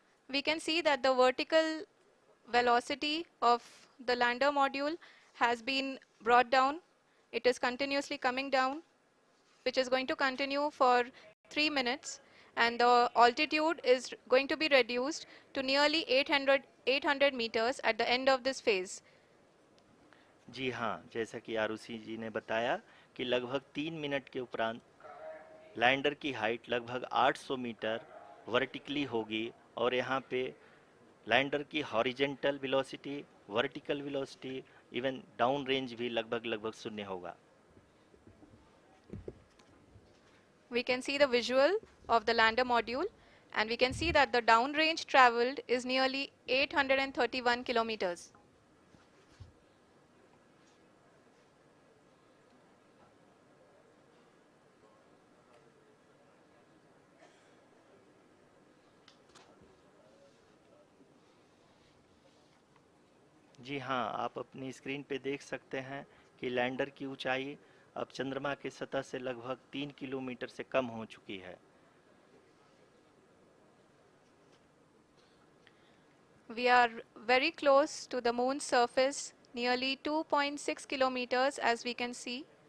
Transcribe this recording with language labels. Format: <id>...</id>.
<en>We can see that the vertical velocity of the lander module has been brought down. It is continuously coming down, which is going to continue for 3 minutes, and the altitude is going to be reduced to nearly 800 meters at the end of this phase.</en> <hi>जी हाँ, जैसा कि आरुषि जी ने बताया कि लगभग 3 minute के उपरांत lander की हाइट लगभग 800 मीटर वर्टिकली होगी और यहाँ पे लैंडर की horizontal velocity, vertical velocity, even down range भी लगभग लगभग शून्य होगा।</hi> <en>We can see the visual of the lander module, and we can see that the downrange traveled is nearly 831 kilometers.</en> <hi>जी हाँ, आप अपनी स्क्रीन पे देख सकते हैं कि लैंडर की ऊंचाई अब चंद्रमा की सतह से लगभग 3 किलोमीटर से कम हो चुकी है।</hi> <en>We are very close to the moon's surface, nearly 2.6 kilometers as we can see.</en>